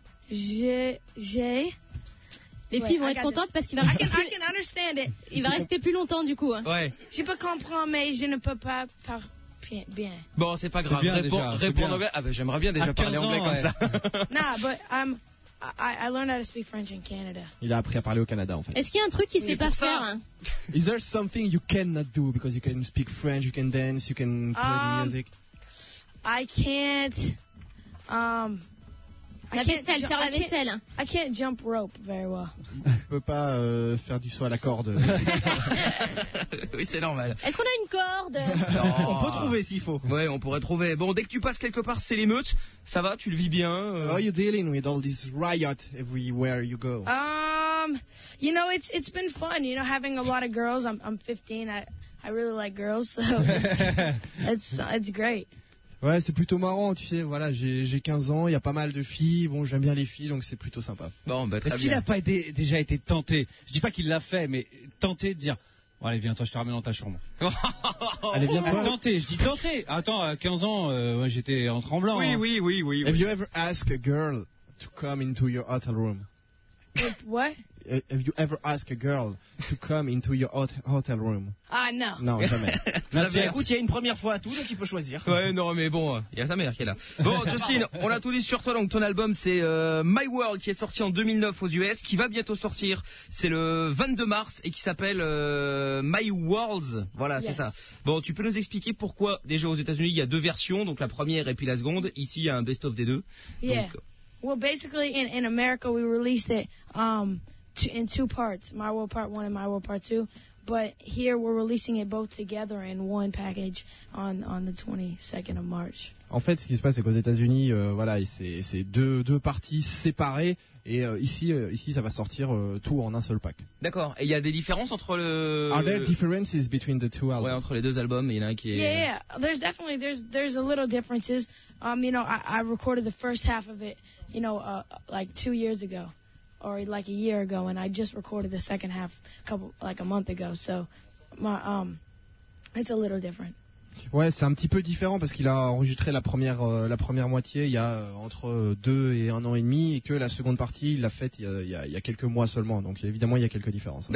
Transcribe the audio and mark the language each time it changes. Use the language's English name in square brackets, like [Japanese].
[French] J'ai. Les filles vont être contentes parce qu'il va rester plus longtemps du coup. Ouais. Je peux comprendre, mais je ne peux pas parler. Bien. Bon, c'est pas grave. C'est bien réponds en anglais. Ah, j'aimerais bien déjà parler anglais comme ça. [English] Nah, but I learned how to speak French in Canada. [French] Il a appris à parler au Canada, en fait. Est-ce qu'il y a un truc qu'il sait pas faire, hein? [English] Is there something you cannot do because you can speak French, you can dance, you can play music? I can't. [French] La vaisselle, faire la vaisselle. [English] I can't jump rope very well. [French] Je peux pas faire du saut à la corde. Oui, c'est normal. Est-ce qu'on a une corde? On peut trouver s'il faut. Ouais, on pourrait trouver. Bon, dès que tu passes quelque part, c'est l'émeute. Ça va, tu le vis bien? [English] How are you dealing with all this riot everywhere you go? You know, it's been fun, you know, having a lot of girls. I'm 15. I really like girls, so it's great. [French] Ouais, c'est plutôt marrant, tu sais, voilà, j'ai 15 ans, il y a pas mal de filles, bon, j'aime bien les filles, donc c'est plutôt sympa. Bon, bah, très Est-ce bien. Qu'il a pas déjà été tenté, je dis pas qu'il l'a fait, mais tenté de dire, bon, allez, viens, toi, je te ramène dans ta chambre. Allez, viens, toi. Tenté, je dis tenté. Attends, à 15 ans, moi, j'étais en tremblant. Oui. [English] Have you ever asked a girl to come into your hotel room? What? have you ever asked a girl to come into your hotel room? [French] Ah, non. Non, jamais. Écoute, il y a une première fois à tout, donc il peut choisir. Ouais, non, mais bon, il y a sa mère qui est là. Bon, Justin, on a tout dit sur toi, donc ton album, c'est My World, qui est sorti en 2009 aux US, qui va bientôt sortir, c'est le 22 mars, et qui s'appelle My Worlds, voilà, yes. C'est ça. Bon, tu peux nous expliquer pourquoi, déjà aux États-Unis, il y a deux versions, donc la première et puis la seconde, ici, il y a un best-of des deux. [English] Yeah. Donc, well, basically, in America, we released it in two parts, My World Part 1 and My World Part 2. But here, we're releasing it both together in one package on the 22nd of March. [French] En fait, ce qui se passe, c'est qu'aux États-Unis, voilà, c'est deux parties séparées. Et ici, ça va sortir tout en un seul pack. D'accord. Et il y a des différences entre le... [English] Are there differences between the two albums? [French] Ouais, entre les deux albums, il y en a un qui est... [English] Yeah, there's definitely, there's a little differences. You know, I recorded the first half of it, you know, like 2 years ago. Or like a year ago. And I just recorded the second half a month ago. So, it's a little different. [French] Ouais, c'est un petit peu différent parce qu'il a enregistré la première moitié il y a entre 2 et 1 an et demi et que la seconde partie il l'a faite il y a quelques mois seulement, donc évidemment il y a quelques différences.